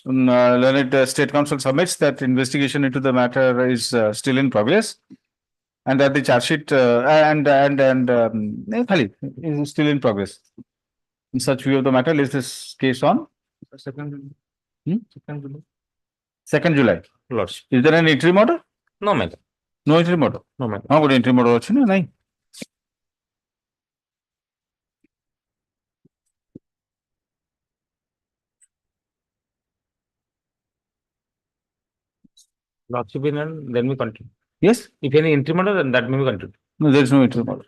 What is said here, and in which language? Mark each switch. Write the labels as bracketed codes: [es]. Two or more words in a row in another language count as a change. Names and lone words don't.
[en] Learned State Council submits that investigation into the matter is still in progress, and that the charge sheet is still in progress. In such view of the matter, list this case on 2nd July. Lordship. Is there an interim order? No, madam. No interim order. No, madam. How good interim order [or] ଅଛି ନା ନାଇଁ? [en] Lordship, then we continue. Yes. If any interim order, then that may be continued. No, there is no interim order.